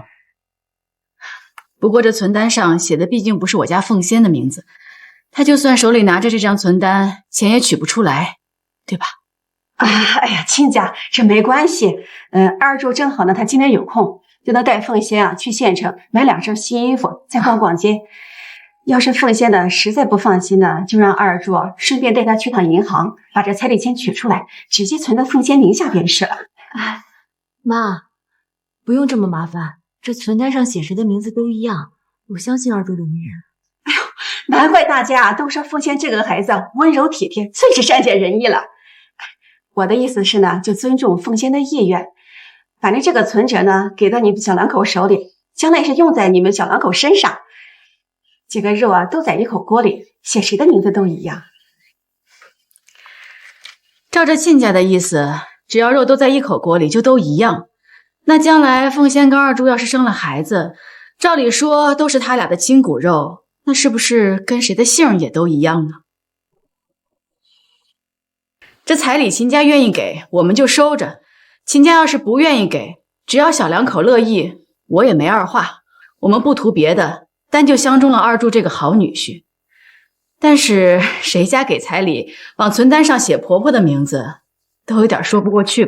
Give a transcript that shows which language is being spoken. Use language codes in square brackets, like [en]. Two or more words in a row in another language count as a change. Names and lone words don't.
[zh] 不过这存单上写的毕竟不是我家凤仙的名字，他就算手里拿着这张存单，钱也取不出来，对吧？哎呀，亲家，这没关系。二柱正好呢，他今天有空，就能带凤仙去县城买2身新衣服，再逛逛街。要是凤仙呢實在不放心呢，就讓二柱順便帶他去趟銀行，把這彩禮錢取出來，直接存到鳳仙名下便是了。哎，媽，不用這麼麻煩，這存單上寫誰的名字都一樣，我相信二柱的為人。哎呦，難怪大家都說鳳仙這個孩子溫柔體貼，最是善解人意了。我的意思是呢，就尊重鳳仙的意願。反正這個存折呢，給到你們小兩口手裡，將來是用在你們小兩口身上。這個肉啊，都在一口鍋裡，寫誰的名字都一樣。照着親家的意思，只要肉都在一口鍋裡，就都一樣。那將來鳳仙跟二柱要是生了孩子，照理說都是他倆的親骨肉，那是不是跟誰的姓也都一樣呢？這彩禮秦家願意給，我們就收着；秦家要是不願意給，只要小兩口樂意，我也沒二話。我們不圖別的，單就相中了二柱這個好女婿。但是誰家給彩禮往存單上寫婆婆的名字，都有點說不過去吧？